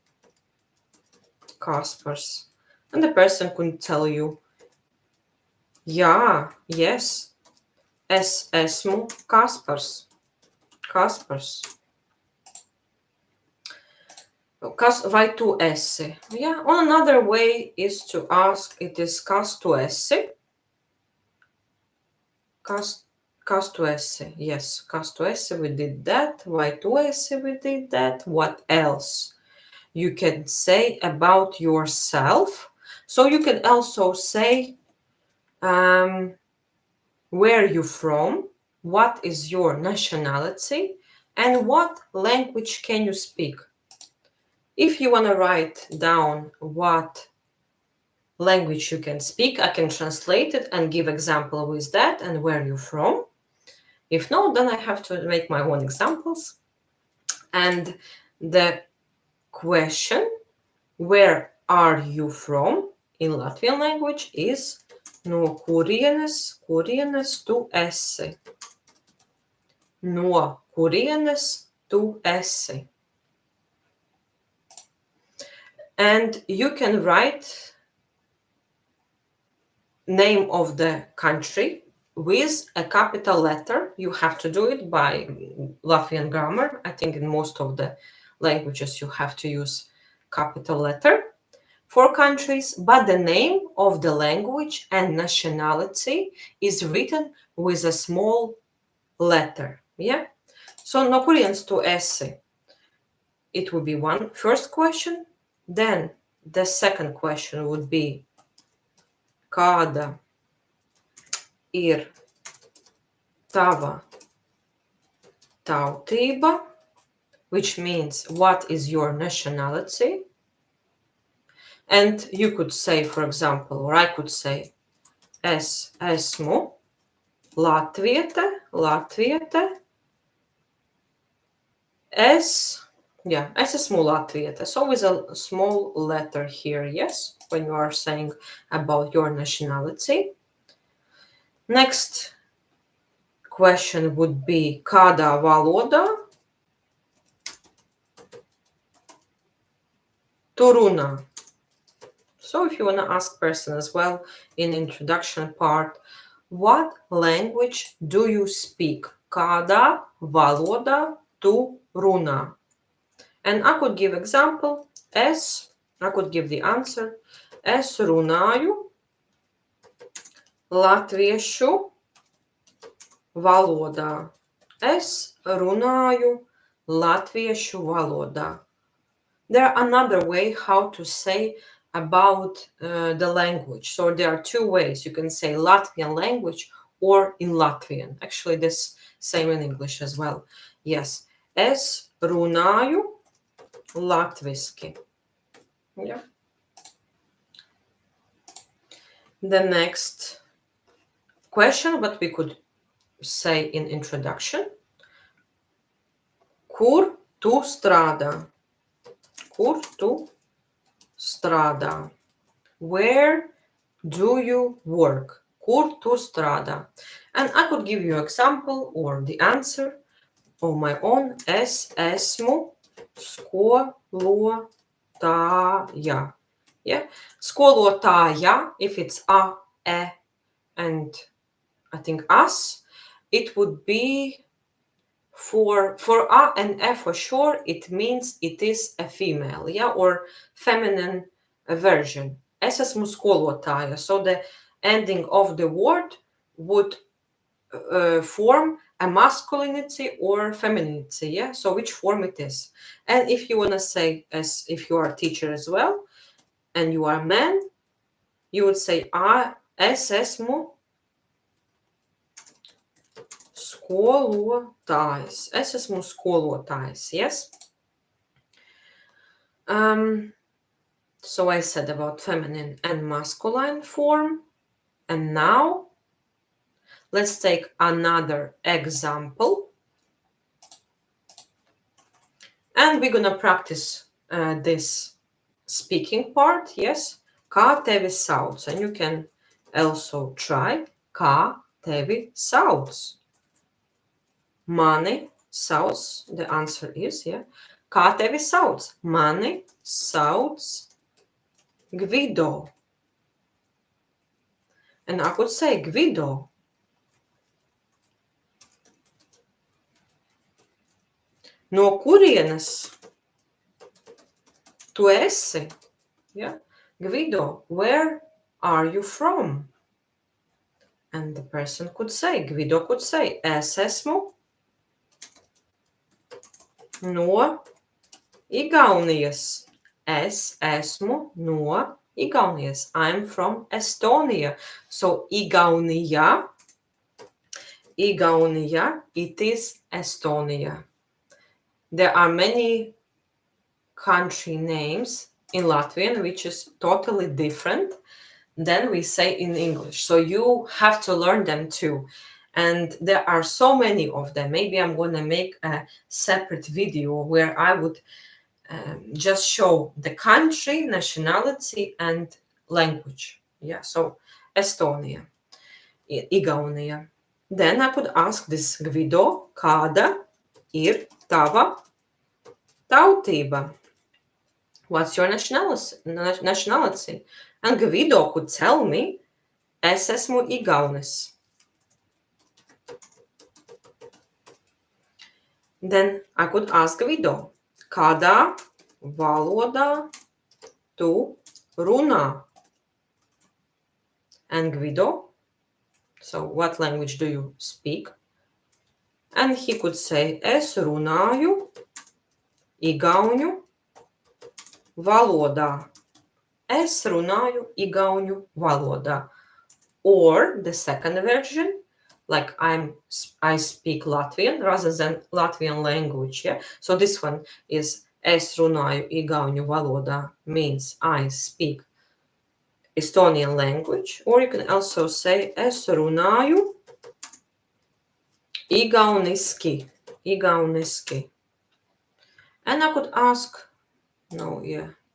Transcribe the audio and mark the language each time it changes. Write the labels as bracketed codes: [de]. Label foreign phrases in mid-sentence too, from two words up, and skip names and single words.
[en] Kaspars. And the person could tell you, [lv] jā, yes, es esmu Kaspars. Kaspars. Vai tu esi? [en] Yeah, or another way is to ask, it is [lv] kas tu esi? Kas tu esi? Yes, kas tu esi, [en] we did that. [lv] Vai tu esi, [en] we did that. What else you can say about yourself? So you can also say, where are you from? What is your nationality? And what language can you speak? If you want to write down what language you can speak, I can translate it and give example with that and where you're from. If not, then I have to make my own examples. And the question, where are you from, in Latvian language is [lv] no kurienes tu esi. No kurienes tu esi. [en] And you can write name of the country with a capital letter. You have to do it by Latvian grammar. I think in most of the languages you have to use capital letter. 4 countries, but the name of the language and nationality is written with a small letter. Yeah? So, [lv] no kurienes tu esi? [en] It would be one first question. Then the second question would be [lv] kāda ir tava tautība, [en] which means what is your nationality? And you could say, for example, or I could say, [lv] es esmu latviete, es esmu latviete. [en] So with a small letter here, yes, when you are saying about your nationality. Next question would be [lv] kādā valodā tu runā? [en] So if you want to ask person as well in introduction part, what language do you speak? [lv] Kādā valodā tu runā? [en] And I could give example. I could give the answer. [lv] Es runāju latviešu valodā. Es runāju latviešu valodā. [en] There are another way how to say about the language. So there are two ways. You can say Latvian language or in Latvian. Actually, this same in English as well. Yes. [lv] Es runāju latviski. [en] Yeah. The next question, what we could say in introduction. [lv] Kur tu strādā? Kur tu strādā? [en] Where do you work? [lv] Kur tu strādā? [en] And I could give you example or the answer on my own. [lv] Es esmu skolotāja. [en] Yeah, skolotāja, if it's a, e, and I think as, it would be for a and e for sure, it means it is a female, yeah, or feminine version. [lv] Es esmu skolotāja. [en] So the ending of the word would form a masculinity or femininity, yeah. So which form it is. And if you want to say, as if you are a teacher as well, and you are a man, you would say [lv] es esmu skolotājs. Es esmu skolotājs, [en] yes. So I said about feminine and masculine form. And now let's take another example. And we're gonna practice this speaking part, yes. [lv] Kā tevi sauc? [en] And you can also try. [lv] Kā tevi sauc? Mani sauc, [en] the answer is, yeah. Kā tevi sauc? Mani sauc Gvido. And I could say Gvido. [lv] No kurienes tu esi? [en] Yeah. Gvido, where are you from? And the person could say, Gvido could say, [lv] es esmu no Igaunijas. Es esmu no Igaunijas. [en] I'm from Estonia. So Igaunija, it is Estonia. There are many country names in Latvian which is totally different than we say in English. So you have to learn them too. And there are so many of them. Maybe I'm going to make a separate video where I would just show the country, nationality, and language. Yeah, so Estonia, Igaunija. Then I could ask this Gvido, [lv] kāda ir tava tautība? [en] What's your nationality? And Gvido could tell me, [lv] es esmu Igaunis. [en] Then I could ask Gvido, [lv] kādā valodā tu runā? [en] And Guido, so what language do you speak? And he could say, [lv] es runāju igauņu valodā. Es runāju igauņu valodā. [en] Or the second version, like I speak Latvian rather than Latvian language. Yeah. So this one is [lv] es runāju igauņu valodā [en] means I speak Estonian language. Or you can also say [lv] es runāju igauniski. Igauniski. [en] And I could ask, no, yeah.